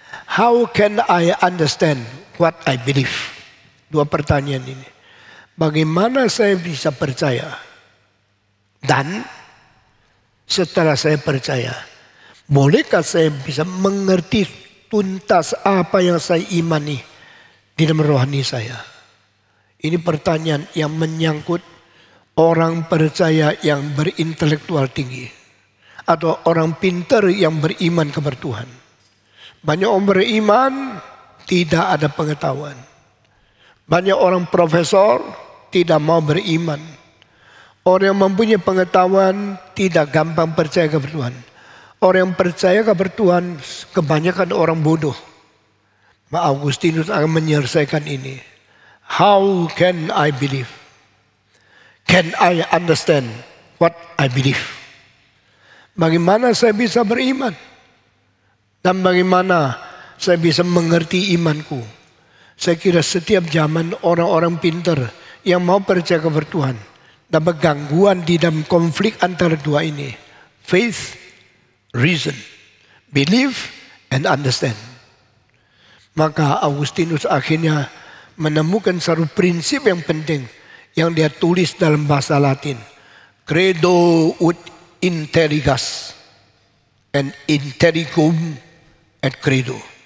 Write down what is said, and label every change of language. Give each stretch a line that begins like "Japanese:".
English: How can I understand what I believe?
Indonesian: Dua pertanyaan ini. Bagaimana saya bisa percaya? Dan setelah saya percaya, bolehkah saya bisa mengerti tuntas apa yang saya imani di dalam rohani saya? Ini pertanyaan yang menyangkut orang percaya yang berintelektual tinggi. Atau orang pintar yang beriman kepada Tuhan. Banyak orang beriman tidak ada pengetahuan. Banyak orang profesor tidak mau beriman. Orang yang mempunyai pengetahuan tidak gampang percaya kepada Tuhan. Orang yang percaya kepada Tuhan kebanyakan orang bodoh. Augustinus akan menyelesaikan ini.
English: How can I believe? Can I understand what I believe?
Indonesian: Bagaimana saya bisa beriman? Dan bagaimana saya bisa mengerti imanku? Saya kira setiap zaman orang-orang pintar yang mau percaya kepada Tuhan dapat gangguan di dalam konflik antara dua ini.
English: Faith, reason, believe and understand.
Indonesian: Maka Agustinus akhirnya menemukan satu prinsip yang penting yang dia tulis dalam bahasa Latin.
Latin: Credo ut intelligas and intelligum et credo.